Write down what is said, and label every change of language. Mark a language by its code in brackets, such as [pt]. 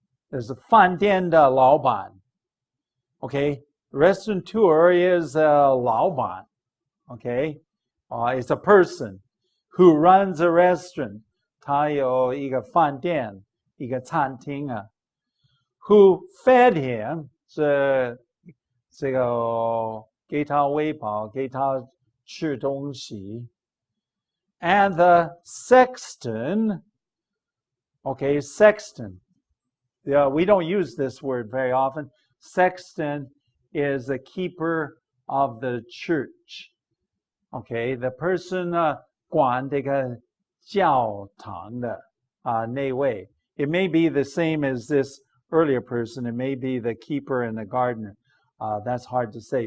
[en] There's a [zh] 饭店的老板. [en] Okay? Restaurateur is a 老板. Okay? It's a person who runs a restaurant. [zh] 他有一个饭店，一个餐厅啊。 [en] Who fed him? [zh] 这个给他喂饱，给他吃东西。 [en] And the sexton, okay, sexton. Yeah, we don't use this word very often. Sexton is the keeper of the church. [zh] Okay, [en] the person [zh] 管这个教堂的那位. [en] It may be the same as this earlier person. It may be the keeper and the gardener. That's hard to say.